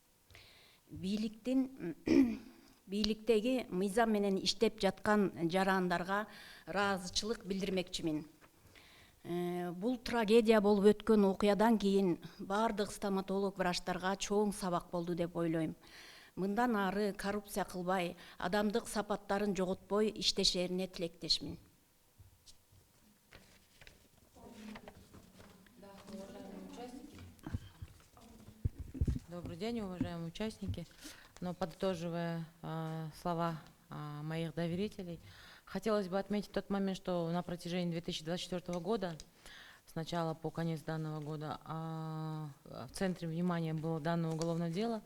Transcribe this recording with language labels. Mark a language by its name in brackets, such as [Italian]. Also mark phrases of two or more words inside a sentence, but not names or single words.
[Kyrgyz] Бийликтеги мыйзам менен иштеп жаткан жарандарга ыраазычылык билдирмекчимин. Бул трагедия болуп өткөн окуядан кийин баардык стоматолог врачтарга чоң сабак болду деп ойлойм. Мындан ары коррупция кылбай, адамдык сапаттарын жоготпой иштешерине тилектешмин. [Russian] Добрый день, уважаемые участники. Но подытоживая слова моих доверителей, хотелось бы отметить тот момент, что на протяжении 2024 года, с начала по конец данного года, в центре внимания было данное уголовное дело.